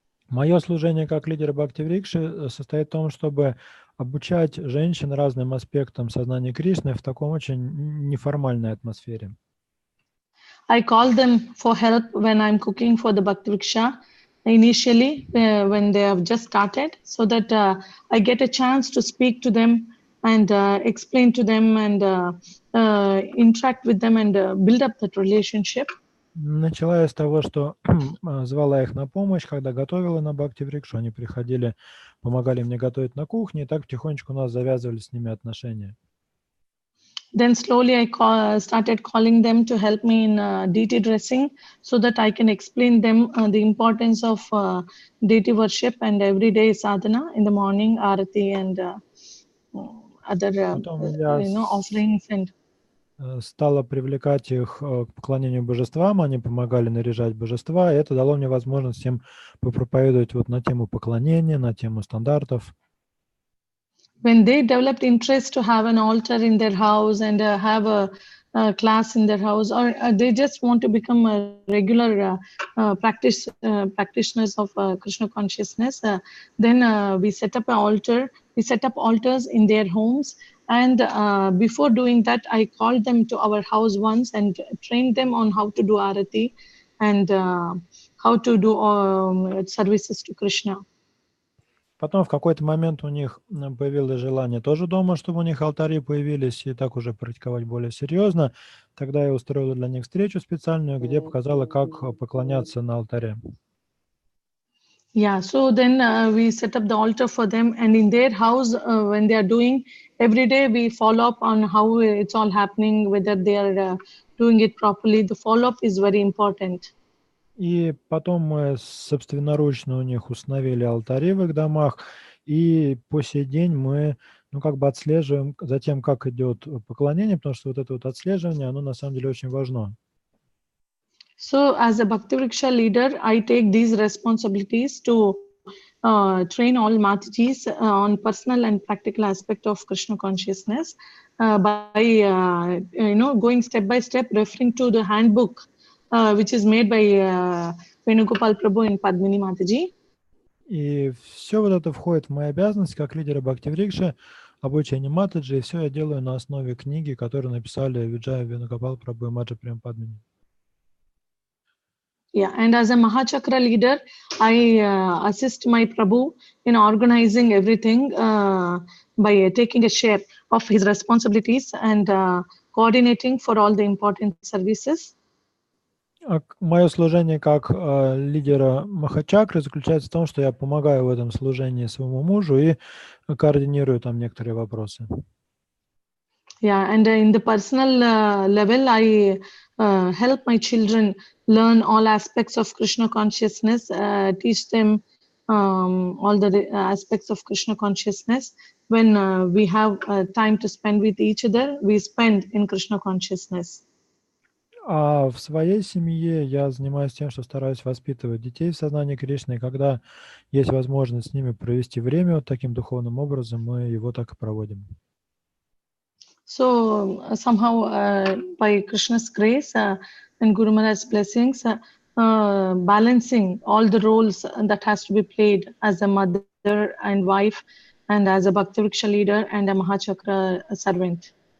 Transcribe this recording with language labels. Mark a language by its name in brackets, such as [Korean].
[Russian] Мое служение как лидера Бхакти-врикши состоит в том, чтобы обучать женщин разным аспектам сознания Кришны в таком очень неформальной атмосфере. [English] I call them for help when I'm cooking for the Bhakti Vriksha initially when they have just started, so that I get a chance to speak to them and explain to them and interact with them and build up that relationship. [Russian] Начала я с того, что звала их на помощь, когда готовила на Бхакти-врикшу, они приходили, помогали мне готовить на кухне, и так потихонечку у нас завязывались с ними отношения. [English] Then slowly I started calling them to help me in deity dressing, so that I can explain them the importance of deity worship and everyday sadhana in the morning, arati and other offerings and. [Russian] Стала привлекать их к поклонению божествам, они помогали наряжать божества, и это дало мне возможность им попроповедовать вот на тему поклонения, на тему стандартов. [English] When they developed interest to have an altar in their house and have a class in their house, or they just want to become a regular practitioners of Krishna consciousness, then we set up an altar. We set up altars in their homes, and before doing that, I called them to our house once and trained them on how to do arati and how to do services to Krishna. [Russian] Потом в какой-то момент у них появилось желание тоже дома, чтобы у них алтари появились, и так уже практиковать более серьезно. Тогда я устроила для них встречу специальную, где показала, как поклоняться на алтаре. [English] Yeah, so then we set up the altar for them, and in their house, when they are doing, every day we follow up on how it's all happening, whether they are doing it properly. The follow-up is very important. [Russian] И потом мы собственноручно у них установили алтари в их домах, и по сей день мы как бы отслеживаем за тем, как идет поклонение, потому что вот это вот отслеживание, оно на самом деле очень важно. [English] So as a Bhakti Vriksha leader, I take these responsibilities to train all Matajis on personal and practical aspect of Krishna consciousness by going step by step, referring to the handbook which is made by Venugopal Prabhu and Padmini Mataji. [Russian] И все вот это входит в мои обязанности как лидера Бхакти-врикши, обучение Матаджи, и все я делаю на основе книги, которую написали Виджая Венугопал Прабhu и Апара Према Падмини. [English] Yeah, and as a Mahachakra leader, I assist my Prabhu in organizing everything by taking a share of his responsibilities and coordinating for all the important services. [Russian] Мое служение как лидера Махачакры заключается в том, что я помогаю в этом служении своему мужу и координирую там некоторые вопросы. [English] Yeah, and in the personal level, I help my children learn all aspects of Krishna consciousness, teach them all the aspects of Krishna consciousness. When we have time to spend with each other, we spend in Krishna consciousness. [Russian] А в своей семье я занимаюсь тем, что стараюсь воспитывать детей в сознании Кришны, и когда есть возможность с ними провести время вот таким духовным образом, мы его так и проводим. [English] So somehow by Krishna's grace and Guru Maharaj's blessings, balancing all the roles that has to be played as a mother and wife and as a Bhakti Vriksha leader and a Mahachakra servant.